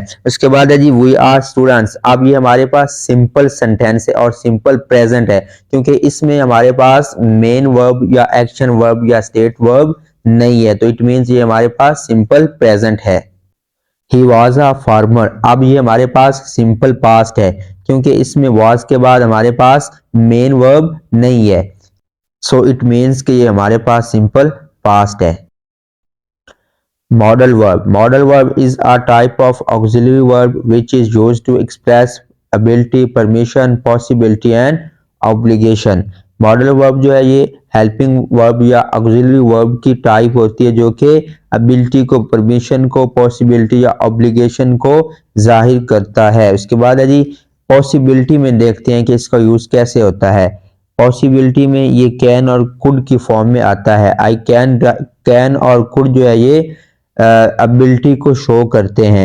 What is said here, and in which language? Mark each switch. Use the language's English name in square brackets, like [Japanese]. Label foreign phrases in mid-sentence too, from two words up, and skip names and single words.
[Hindi] उसके बाद है जी [English] we are students. [Hindi] अब ये हमारे पास [English] simple sentence [Hindi] है और [English] simple present [Hindi] है, क्योंकि इसमें हमारे पास [English] main verb [Hindi] या [English] action verb [Hindi] या [English] state verb [Hindi] नहीं है, तो [English] it means [Hindi] ये हमारे पास [English] simple present [Hindi] है। [English] He was a farmer. [Hindi] अब ये हमारे पास [English] simple past [Hindi] है, क्योंकि इसमें वॉज के बाद हमारे पास [English] main verb [Hindi] नहीं है, [English] so it means [Hindi] कि ये हमारे पास [English] simple past [Hindi] है। [English] Modal verb. Modal verb is a type of auxiliary verb which is used to express ability, permission, possibility and obligation. Modal verb [Hindi] जो है ये [English] helping verb [Hindi] या [English] auxiliary verb [Hindi] की type होती है जो कि ability को, permission को, possibility या obligation को जाहिर करता है। उसके बाद है जी possibility में देखते हैं कि इसका यूज कैसे होता है। पॉसिबिलिटी में ये कैन और कुड की फॉर्म में आता है। [English] I can [Hindi] और कुड जो है ये एबिलिटी को शो करते हैं।